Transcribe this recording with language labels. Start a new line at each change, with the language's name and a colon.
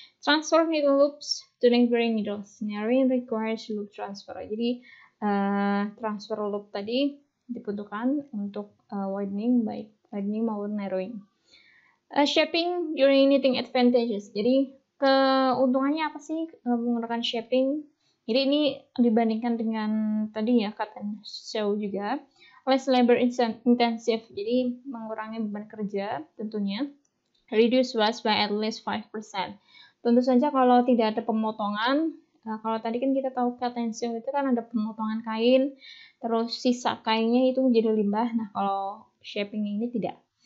English: Transfer needle loops to neighboring needles. Narrowing requires loop transfer.
Indonesian: Jadi transfer loop tadi dibutuhkan untuk widening, baik widening maupun narrowing.
English: Shaping during knitting advantages.
Indonesian: Jadi keuntungannya apa sih menggunakan shaping? Jadi ini dibandingkan dengan tadi ya cut and sew juga.
English: Less labor intensive,
Indonesian: jadi mengurangi beban kerja tentunya.
English: Reduce waste by at least 5%.
Indonesian: Tentu saja kalau tidak ada pemotongan, kalau tadi kan kita tahu cut and sew itu kan ada pemotongan kain, terus sisa kainnya itu menjadi limbah. Nah, kalau shaping ini tidak.